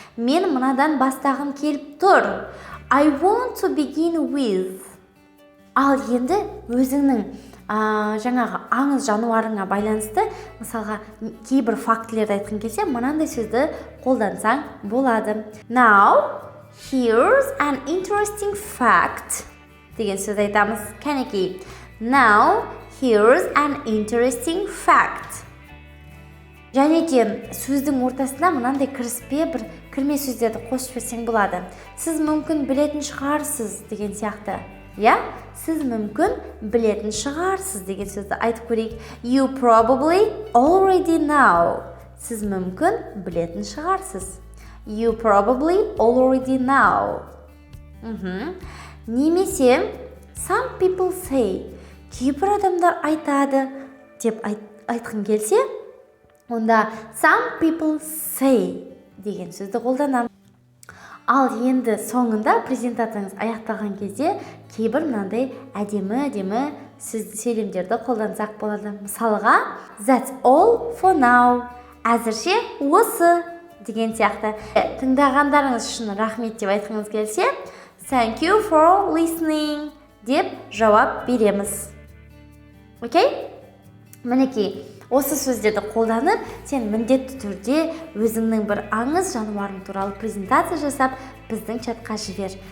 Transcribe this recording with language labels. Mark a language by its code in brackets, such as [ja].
[kk] Мен мынадан бастағым келіп тұр. [en] I want to begin with. [kk] Ал енді өзіңнің жаңағы аңыз жануарыңа байланысты, мысалға кейбір фактілерді айтқың келсе, мынандай сөзді қолдансаң болады. [en] Now, here's an interesting fact [kk] деген сөз айтамыз. Кәнекей. [en] Now, here's an interesting fact. [kk] Және де сөздің ортасында мынандай кіріспе бір кірме сөздерді қосып берсең болады. Сіз мүмкін білетін шығарсыз деген сияқты. Я? Сіз мүмкін білетін шығарсыз деген сөзді айтып көрейік. [en] You probably already know. [kk] Сіз мүмкін білетін шығарсыз. [en] You probably already know. [kk] Немесе [en] some people say. [kk] Кейбір адамдар айтады деп айтқың келсе, онда [en] some people say [kk] деген сөзді қолданамын. Ал енді соңында презентацияңыз аяқталған кезде кейбір мынандай әдемі сөйлемдерді қолдансақ болады. Мысалға, [en] that's all for now. [kk] Әзірше осы деген сияқты. Тыңдағандарыңыз үшін рахмет деп айтқыңыз келсе, [en] thank you for listening [kk] деп жауап береміз. Окей? Мінекей, Осы сөздерді қолданып, сен міндетті түрде өзіңнің бір аңыз жануарың туралы презентация жасап, біздің чатқа жібер.